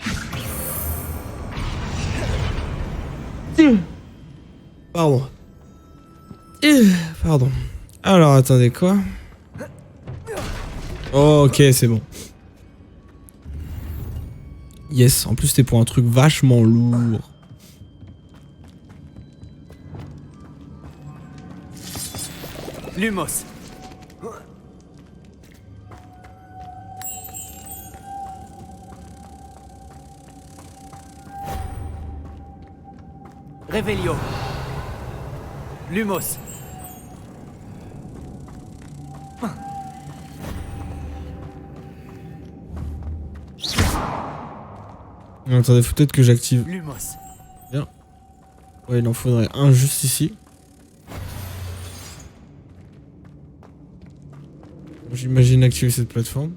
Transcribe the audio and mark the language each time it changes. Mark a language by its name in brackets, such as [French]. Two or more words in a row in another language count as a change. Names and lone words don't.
[French] Pardon. Pardon. Alors, attendez, quoi? Ok, c'est bon. Yes, en plus c'était pour un truc vachement lourd. Lumos. Revelio. Lumos. Attendez, faut peut-être que j'active. Lumos. Bien. Ouais, il en faudrait un juste ici. J'imagine activer cette plateforme.